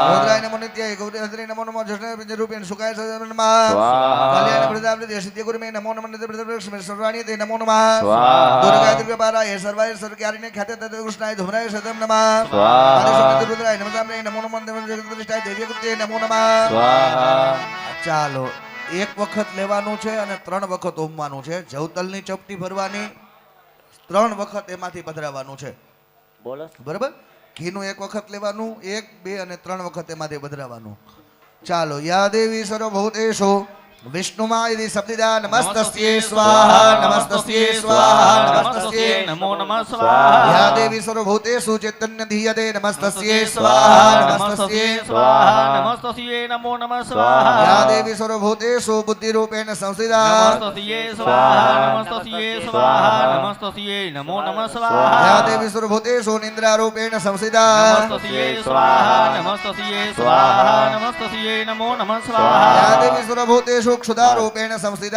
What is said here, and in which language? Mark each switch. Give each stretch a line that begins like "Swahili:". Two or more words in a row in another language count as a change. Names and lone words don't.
Sanskrit: रुद्राय नमो नित्याय गौरी हस्त्रे नमो नमो जष्ण रूपेण सुखाय सदा नमः स्वाहा कल्याण प्रदाप्ति सिद्धि गुरुमे नमो नमो नित्य प्रदक्षिण सर्वाणि ते नमो नमः स्वाहा दुर्गाय दुर्गापाराय सर्वाय सर्वकारिणे ख्याते तद कृष्णाय धुम्राय सदम नमः स्वाहा आदिशक्ति रुद्राय नमः नमो नमो जगदृष्टाय देवी कृत्ये नमो नमः स्वाहा
Gujarati: ચાલો એક વખત લેવાનું છે અને 3 વખત હોમવાનું છે જવતલની ચપટી ભરવાની 3 વખત એમાંથી પધરાવવાનું છે બોલો બરાબર ઘીનું એક વખત લેવાનું 1 2 અને 3 વખત એમાંથી પધરાવવાનું ચાલો
Sanskrit: યા દેવી સર્વભૂતેષુ વિષ્ણુમાય શબ્દિદા નમસ્તસ્યે સ્વાહા નમસ્તસ્યે સ્વાહા નમસ્તસ્યે નમો નમઃ સ્વાહા યા દેવી સર્વભૂતેષુ ચૈતન્ય ધીયતે નમસ્તસ્યે સ્વાહા નમસ્તસ્યે સ્વાહા નમસ્તસ્યે નમો નમઃ સ્વાહા યા દેવી સર્વભૂતેષુ બુદ્ધિરૂપેણ સંસ્થિતા નમસ્તસ્યે સ્વાહા નમસ્તસ્યે સ્વાહા નમસ્તસ્યે નમો નમઃ સ્વાહા या देवी सर्वभूतेषु निन्द्रारूपेण संस्थिता नमस्तस्यै स्वाहा नमस्तस्यै स्वाहा नमस्तस्यै नमो नमः स्वाहा या देवी सर्वभूतेषु क्षुधारूपेण संस्थिता